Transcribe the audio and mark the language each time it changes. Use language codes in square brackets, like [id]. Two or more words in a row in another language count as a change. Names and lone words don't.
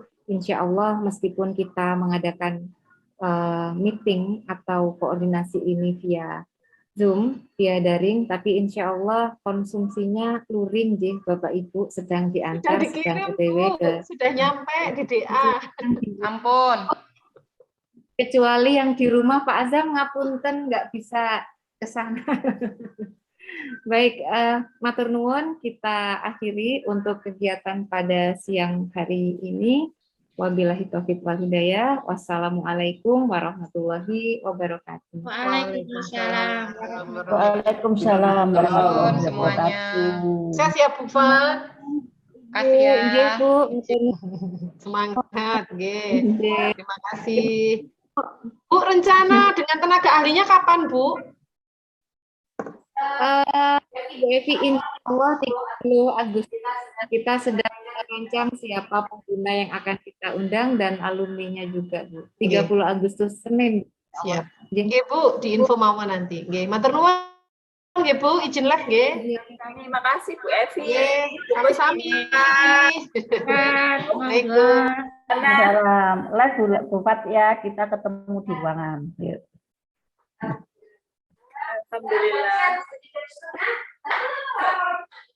[ar] إن شاء الله [id] meskipun kita mengadakan meeting atau koordinasi ini via Zoom, via daring, tapi [ar] إن شاء الله [id] konsumsinya luring jih Bapak Ibu, sedang diantar, sedang OTW ke sudah nyampe di DA. Ampun. Kecuali yang di rumah Pak Azam ngapunten nggak bisa ke sana. Baik, [jv] matur nuwun, [id] kita akhiri untuk kegiatan pada siang hari ini. [ar] وبالله التوفيق والهداية. والسلام عليكم ورحمة الله وبركاته. وعليكم السلام. وعليكم السلام ورحمة الله وبركاته. [id] Sehat ya Bu Fat. Kasih ya. Nggih, Bu. Semangat, nggih. Terima kasih. Bu, rencana dengan tenaga ahlinya kapan, Bu? Bu Evi, [ar] إن شاء الله [id] 30 Agustus kita sedang merancang siapa pengguna yang akan kita undang dan alumninya juga, Bu. 30 Agustus Senin. Siap. Nggih, Bu, di info mau nanti. [jv] Nggih, matur nuwun nggih, Bu, [id] izin live [jv] nggih. [id] Terima kasih Bu Evi. [jv] Nggih, sami-sami. [ar] السلام عليكم. [id] Dalam live Bu Fat ya, kita ketemu di ruangan. Yuk. Alhamdulillah.